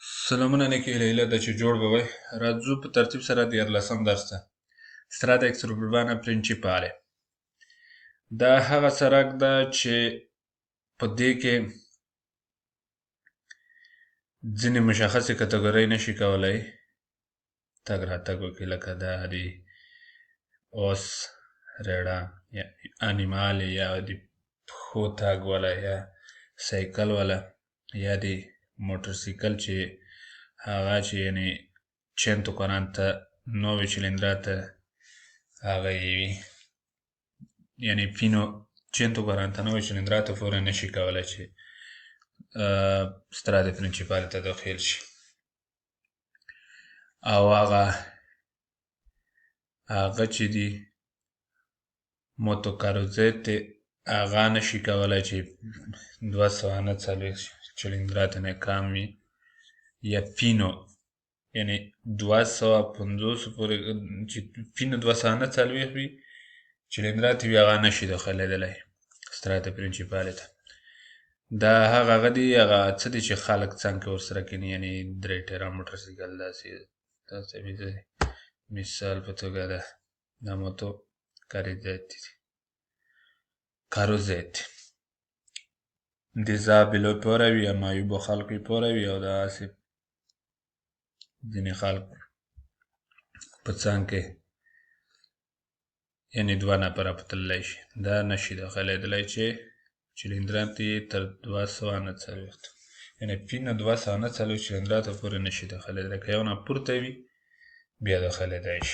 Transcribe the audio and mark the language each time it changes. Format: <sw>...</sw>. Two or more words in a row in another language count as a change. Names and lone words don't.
<ps>سلامونه نیکې هیله ده چې جوړ به وئ. راځو په ترتیب سره 14 درس ته.</ps> <it>Strada extraurbana principale.</it> <ps>دا هغه سړک ده چې په دې کې ځینې مشخصې کټګورۍ نشي کولی تګ راتګ وکړي، لکه دا د اوس ریړه یا انیمال یا د پښو تګ والا یا سایکل والا یا د موټرسیکل چې هغه چې یعنی 149 cilindrata هغه یې وي، یعنی فینو 149 cilindrata فورا نشي کولی چې</ps> <it>strade principale</it> <ps>ته داخل شي، او هغه چې دي موتوکاروزیت هغه نشي کولی چې 249 cilindrata نه کم وي، یا فینو یعنی 250 پورې چې فینو 249 وي cilindrata وي هغه نشي داخلیدلی</ps> <it>strade principale</it> <ps>ته. دا هغه دي هغه څه دي چې خلک څنګ کې ورسره کیني، یعنی درې ټیره موټرسیکل داسې مثال په توګه ده دا موتو کاروزیت دیزابیلو پوره وي یا معیوبو خلکو پوره وي، او داسې ځینې خلک په څنګ کې یعنی 2 نفره په تللی شي، دا نشي داخلیدلی چې cilindrata یې تر 249 یعنی فینو 249 cilindrata پورې نشي داخلیدلی، که یو نه پورته وي بیا داخلیدی شي.</ps>